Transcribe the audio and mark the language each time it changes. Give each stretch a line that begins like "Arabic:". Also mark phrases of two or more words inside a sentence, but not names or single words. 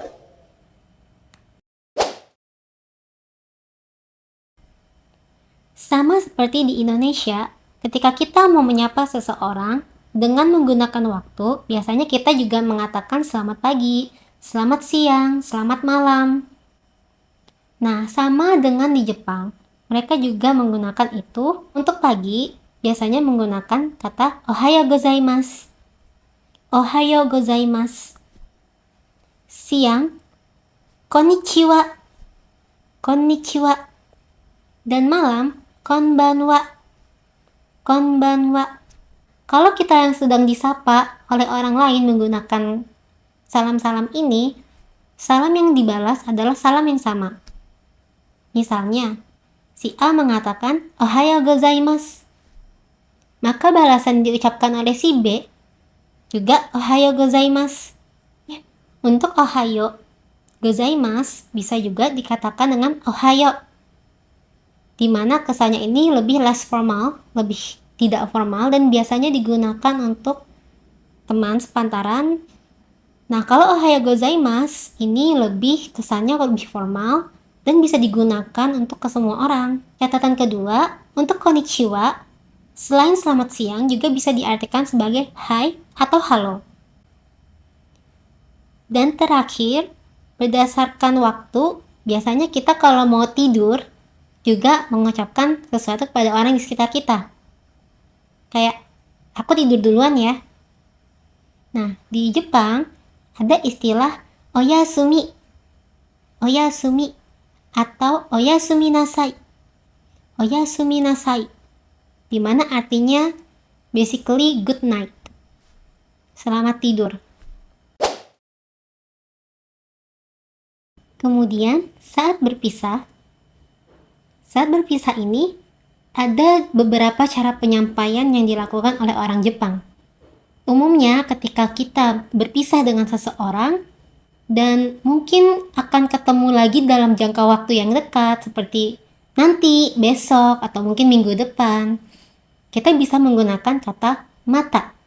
Indonesian: Sama seperti di Indonesia, ketika kita mau menyapa seseorang dengan menggunakan waktu, biasanya kita juga mengatakan selamat pagi, selamat siang, selamat malam. Nah, sama dengan di Jepang, mereka juga menggunakan itu. Untuk pagi, biasanya menggunakan kata
Japanese: おはようございます. おはようございます. Siang, konnichiwa. Konnichiwa.
Indonesian: Dan malam,
Japanese: こんばんは。こんばんは.
Indonesian: Kalau kita yang sedang disapa oleh orang lain menggunakan salam-salam ini, salam yang dibalas adalah salam yang sama. Misalnya, si A mengatakan
Japanese: おはようございます.
Indonesian: Maka balasan diucapkan oleh si B juga
Japanese: おはようございます.
Indonesian: Untuk
Japanese: おはようございます
Indonesian: bisa juga dikatakan dengan ohayo, di mana kesannya ini lebih
English: less formal,
Indonesian: lebih tidak formal, dan biasanya digunakan untuk teman sepantaran. Nah, kalau
Japanese: おはようございます
Indonesian: ini lebih kesannya lebih formal dan bisa digunakan untuk ke semua orang. Catatan kedua, untuk konnichiwa, selain selamat siang juga bisa diartikan sebagai hai atau halo. Dan terakhir, berdasarkan waktu, biasanya kita kalau mau tidur juga mengucapkan sesuatu kepada orang di sekitar kita. Kayak, aku tidur duluan ya. Nah, di Jepang ada istilah oyasumi.
Japanese: Oyasumi atau おやすみなさい. おやすみなさい,
Indonesian: di mana artinya
English: basically good night.
Indonesian: Selamat tidur. Kemudian, saat berpisah ini ada beberapa cara penyampaian yang dilakukan oleh orang Jepang. Umumnya ketika kita berpisah dengan seseorang dan mungkin akan ketemu lagi dalam jangka waktu yang dekat seperti nanti, besok, atau mungkin minggu depan, kita bisa menggunakan kata mata.